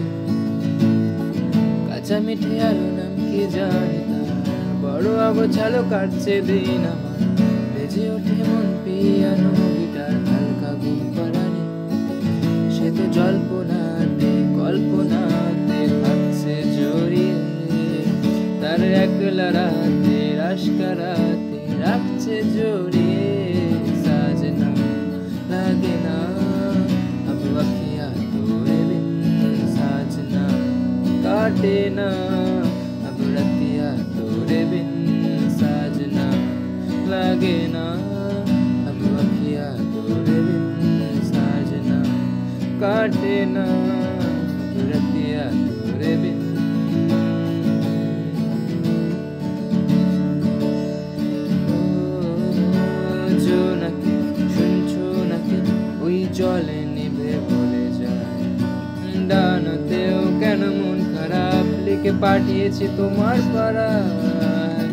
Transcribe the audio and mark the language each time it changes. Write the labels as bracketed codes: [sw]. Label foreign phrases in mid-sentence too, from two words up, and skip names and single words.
[bn] কাঁচা মিঠে আলো নাম কি জানি তার, বড় অগোছালো কাটছে দিন আমার, বেজে ওঠে মন [en] piano guitar [bn] হালকা ঘুম পাড়ানি। সে তো জল্পনাতে কল্পনাতে থাকছে জড়িয়ে, তার একলা রাতে রাশকারাতে রাখছে জড়িয়ে। [hi] साजना लागे ना अब अखियाँ तोरे बिन, साजना काटे ना अब रतिया तोरे बिन, साजना लागे ना अब अखियाँ तोरे बिन, साजना काटे ना अब रतिया तोरे बिन। [bn] জোনাকি শুনছো নাকি ওই জলে নিভে বলে যায়, ডানাতেও কেন মন খারাপ লিখে পাঠিয়েছি তোমার পাড়ায়।